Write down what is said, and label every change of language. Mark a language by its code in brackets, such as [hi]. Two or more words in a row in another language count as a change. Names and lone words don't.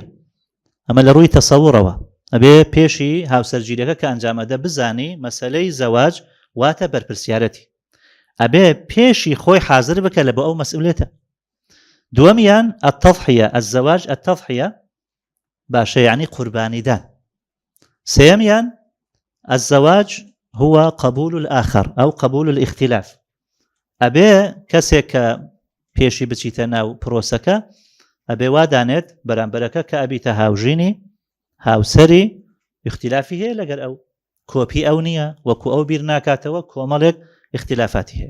[ckb] ئەمە لە ڕووی تەسەوڕەوە ئەبێ پێشی هاوسەرگیریەکە کە ئەنجامەدە بزانی مەسەلەی زەواج واتە بەرپرسیارەتی، ئەبێ پێشی خۆی حازر بکە لە بۆ ئەو مەسئولێتە. دووەمیان التەضحیە، [ar] الزەواج التەضحیە، [ckb] باشە یعنی قوربانیدان. [ar] سێەمیان الزەواج هو قبول الآخر أو قبول الاختلاف. [ckb] ئەبێ کەسێک کە پێشی بچیتە ناو پرۆسەکە ئەبێ وادانێت بەرامبەرەکە کە ئەبیتە هاوژینی، هاوسەری، اختلافی هەیە لەگەر ئەو، کۆپی ئەو نییە، وەکو ئەو بیر ناکاتەوە، کۆمەڵێک اختلافاتی هەیە.